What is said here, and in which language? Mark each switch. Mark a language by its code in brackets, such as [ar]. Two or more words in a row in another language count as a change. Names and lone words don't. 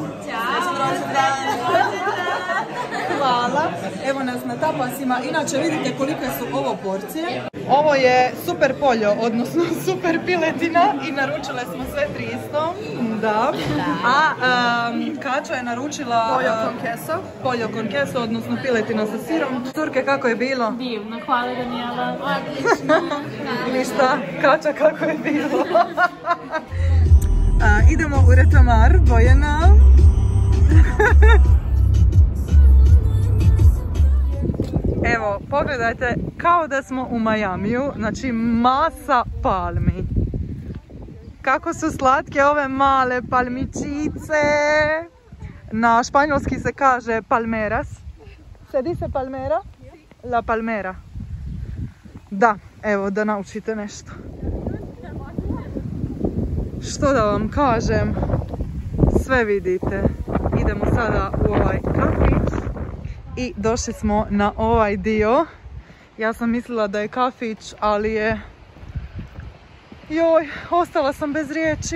[hr] Hvala. Evo nas na tapasima. Inače vidite kolike su ovo porcije. Ovo je super poljo, odnosno super piletina i naručile smo sve 300. Da. A Kača je naručila [es] pollo con queso, [hr] odnosno piletina sa sirom. Curke, kako je bilo? Divno, hvala Danijela. Odlično. Ništa, Kača, kako je bilo? Idemo u Retamar, Bojana. Evo, pogledajte, kao da smo u Majamiju, znači masa palmi. Kako su slatke ove male palmičice. Na španjolski se kaže palmeras. [es] Se dice palmera? La palmera. [hr] Da, evo da naučite nešto. Što da vam kažem, sve vidite. Idemo sada u ovaj kafić i došli smo na ovaj dio. Ja sam mislila da je kafić, ali je... Joj, ostala sam bez riječi.